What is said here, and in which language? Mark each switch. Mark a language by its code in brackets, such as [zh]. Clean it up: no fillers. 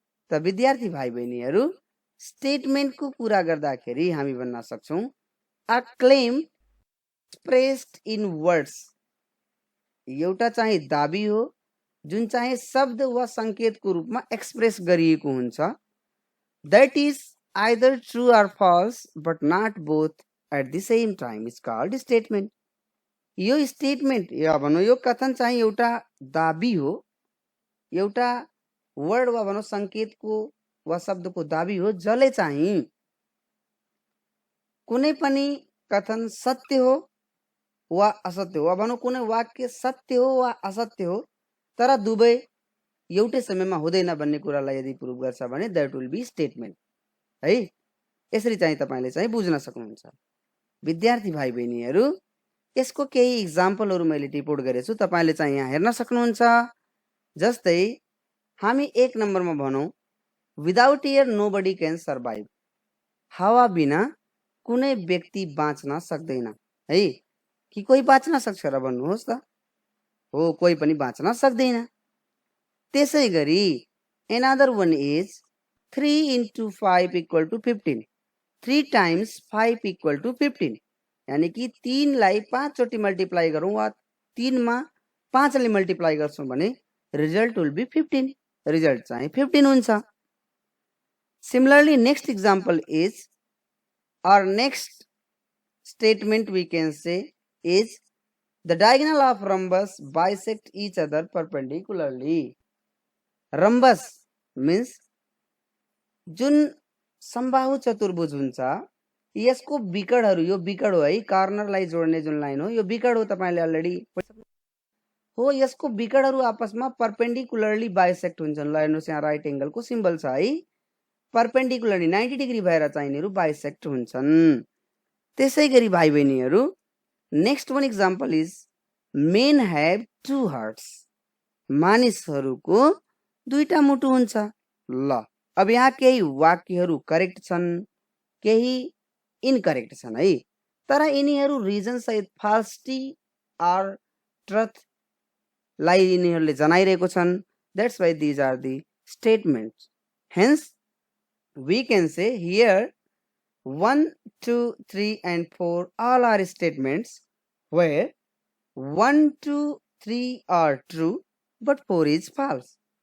[ne] त विद्यार्थी भाइ बहिनीहरू स्टेटमेन्टको कुरा गर्दाखेरि हामी भन्न सक्छौँ [en] A claim expressed in words. [ne] एउटा चाहिँ दाबी हो जुन चाहिँ शब्द वा सङ्केतको रूपमा एक्सप्रेस गरिएको हुन्छ। [en] That is either true or false but not both at the same time is called statement. [ne] यो स्टेटमेन्ट या भनौँ यो कथन चाहिँ एउटा दाबी हो, एउटा वर्ड वा भनौँ सङ्केतको वा शब्दको दाबी हो जसले चाहिँ कुनै पनि कथन सत्य हो वा असत्य हो, वा भनौँ कुनै वाक्य सत्य हो वा असत्य हो, तर दुवै एउटै समयमा हुँदैन भन्ने कुरालाई यदि प्रुभ गर्छ भने [en] That will be statement. [ne] है। यसरी चाहिँ तपाईले चाहिँ बुझ्न सक्नुहुन्छ। विद्यार्थी भाइ बहिनीहरू, यसको केही इक्जाम्पलहरू मैले टिपोट गरेछु, तपाईले चाहिँ यहाँ हेर्न सक्नुहुन्छ। जस्तै हामी 1 नम्बरमा भनौं, [en] Without air nobody can survive. [ne] हावा बिना कुनै व्यक्ति बाँच्न सक्दैन है। कि कोही बाँच्न सक्छ र भन्नुहोस् त? हो, कोही पनि बाँच्न सक्दैन। त्यसै गरी [en] another one is 3 into 5 equal to 15. 3 times 5 equal to 15. [ne] यानी कि 3 लाई 5 चोटि मल्टिप्लाई गरौँ वा 3 मा 5 ले मल्टिप्लाई गर्छौं भने रिजल्ट [en] will be 15. [ne] रिजल्ट चाहिँ 15 हुन्छ। [en] Similarly, next example is, our next statement we can say is, the diagonal of rhombus bisect each other perpendicularly. Rhombus means [ne] जुन समबाहु चतुर्भुज हुन्छ यसको विकर्णहरु, यो विकर्ण हो है, कर्नरलाई जोड्ने जुन लाइन हो यो विकर्ण हो। तपाईले अलरेडी हो, यसको विकर्णहरु आपसमा परपेंडिकुलरली बाइसेक्ट हुन्छन्। ल हेर्नुस्, यहाँ राइट एंगलको सिम्बल छ है। परपेंडिकुलरली 90 डिग्री भएर चाहिँ यिनीहरु बाइसेक्ट हुन्छन्। त्यसै गरी भाइ बहिनीहरु, [en] Next one example is, men have 2 hearts. [ne] मानिसहरुको दुईटा मुटु हुन्छ। ल अब यहाँ केही वाक्यहरु करेक्ट छन्, केही इनकरेक्ट छन् है। तर यिनीहरु रिजन सहित फाल्सिटी आर ट्रुथ लाई यिनीहरुले जनाइरहेको छन्। [en] That's why these are the statements. Hence we can say here 1, 2, 3 and 4 all are statements where 1, 2, 3 are true but 4 is false.